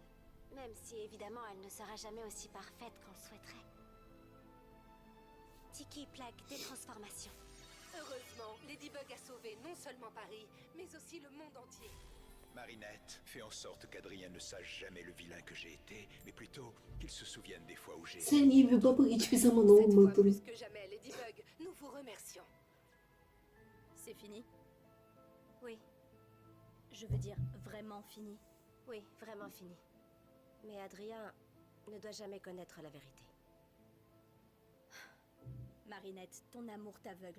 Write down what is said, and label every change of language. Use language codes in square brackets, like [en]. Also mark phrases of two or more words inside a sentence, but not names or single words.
[fr] Même si évidemment elle ne sera jamais aussi parfaite qu'on le souhaiterait. Tiki plaque des transformations. Heureusement, Ladybug a sauvé non seulement Paris, mais aussi le monde entier. Marinette, fais en sorte qu'Adrien ne sache jamais le vilain que j'ai été, mais plutôt qu'il se souvienne des fois où j'ai... [tr] Sen iyi bir baba hiçbir zaman [fr] Cette fois [tr] olmadın. [fr] plus que jamais, Ladybug, nous vous remercions. C'est fini? Oui, Je veux dire vraiment fini. oui, vraiment fini. Mais Adrien ne doit jamais connaître la vérité. Marinette, ton amour t'aveugle.